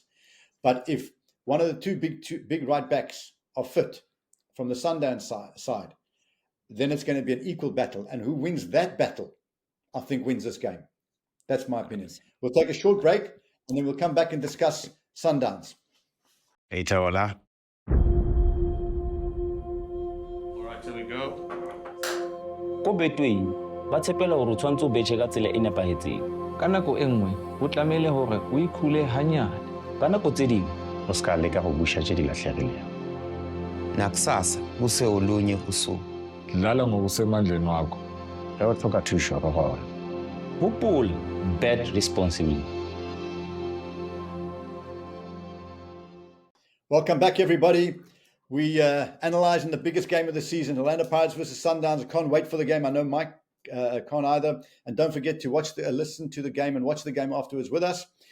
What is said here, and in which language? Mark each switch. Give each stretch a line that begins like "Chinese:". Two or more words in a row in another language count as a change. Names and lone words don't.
English: But if one of the two big right backs are fit from the Sundowns side, then it's going to be an equal battle. And who wins that battle, I think, wins this game. That's my opinion. We'll take a short break, and then we'll come back and discuss Sundowns. Hey, Tola. All right, here we go.
Southern Sotho: Ko Betway ba tshepela hore o tshwantse o betjhe ka tsela e nepahetseng. Ka nako e nngwe ho tlamehile hore o ikhule hanyane. Ka nako tse ding
Northern Sotho: O ska leka go busha tše di lahlegilego.
Zulu: Nakusasa kuse olunye usuku. Dlala ngokusemandleni wakho.
Northern Sotho: Ge o tlhoka thušo re gona.
Southern Sotho: hopola,
English: bet responsibly. Welcome back, everybody. We analysing the biggest game of the season, Orlando Pirates versus Sundowns. I can't wait for the game. I know Mike can't either. And don't forget to listen to the game and watch the game afterwards with us.